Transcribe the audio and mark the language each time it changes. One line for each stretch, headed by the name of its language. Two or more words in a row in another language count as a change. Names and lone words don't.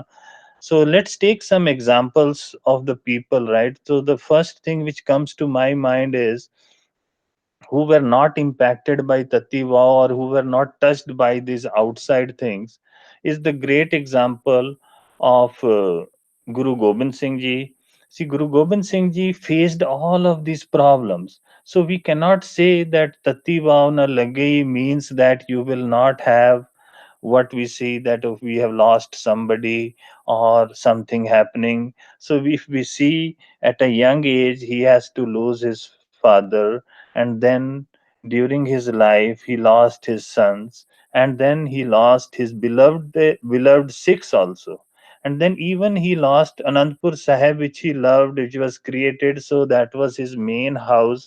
English: So let's take some examples of the people, right? So the first thing which comes to my mind is who were not impacted by Tativa, or who were not touched by these outside things, is the great example of Guru Gobind Singh Ji. See, Guru Gobind Singh Ji faced all of these problems. So we cannot say that
Punjabi: ਤਤੀਵਾ ਨ ਲਗਈ
English: means that you will not have what we see, that if we have lost somebody or something happening. So if we see at a young age he has to lose his father, and then during his life he lost his sons, and then he lost his beloved Sikhs also, and then even he lost Anandpur Sahib, which he loved, which was created, so that was his main house.